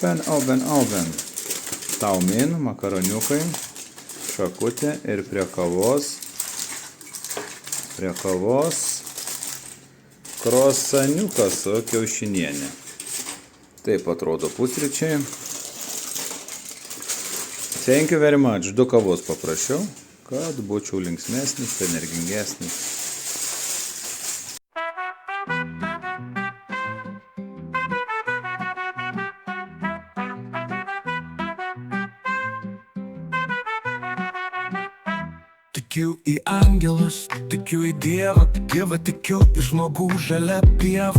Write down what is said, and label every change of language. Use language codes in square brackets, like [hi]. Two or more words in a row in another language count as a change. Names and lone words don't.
[lt] Taumin, makaroniukai, šakutė ir prie kavos krosaniukas su kiaušinienė. Taip atrodo pusryčiai. [en] Thank you very much. [lt] 2 kavos paprašiau, kad būčiau linksmesnis, energingesnis. Tikiu į angelus, tikiu į Dievą, tikiu į žmogų žalia pieva.